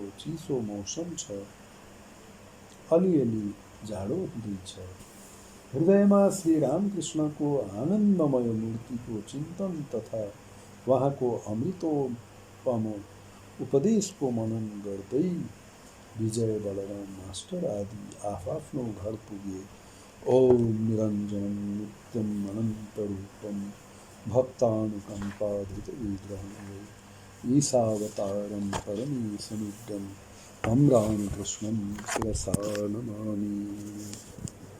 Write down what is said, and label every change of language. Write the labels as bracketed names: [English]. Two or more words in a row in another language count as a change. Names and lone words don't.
[Nepali] चिसो मौसम छ। अलिअलि जाडो हुँदैछ। हृदयमा श्री रामकृष्णको आनन्दमय मूर्तिको चिन्तन तथा उहाँको अमृतोपम उपदेशको मनन गर्दै विजय बलराम मास्टर आदि आफआफ्नो घर पुगे। [Sanskrit] ओम निरञ्जनं नित्यम् अनन्तरूपं भक्तानुकम्पाधृतविग्रहं ईशावतारं परमेशमिड्डं तं रामकृष्णं शिरसा नमामि।